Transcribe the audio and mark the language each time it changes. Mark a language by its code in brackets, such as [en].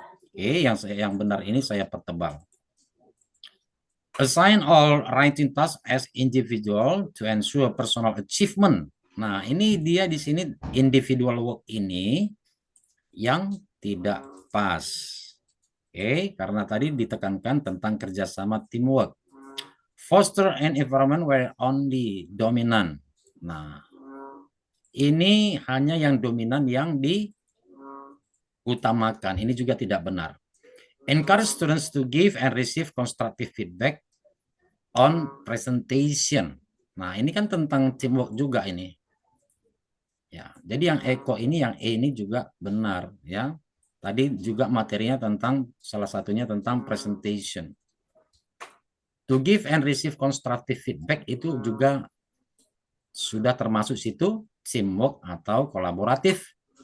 [id] Oke, yang benar ini saya pertebal. [en] Assign all writing tasks as individual to ensure personal achievement. [id] Nah, ini dia di sini individual work ini yang tidak pas. Oke, karena tadi ditekankan tentang kerjasama teamwork. [en] Foster an environment where only dominant. [id] Nah, ini hanya yang dominan yang diutamakan. Ini juga tidak benar. [en] Encourage students to give and receive constructive feedback on presentation. [id] Nah, ini kan tentang teamwork juga ini. Ya, jadi yang Eko ini, yang E ini juga benar ya. Tadi juga materinya tentang salah satunya tentang presentation. [en] To give and receive constructive feedback [id] itu juga sudah termasuk situ teamwork atau kolaboratif.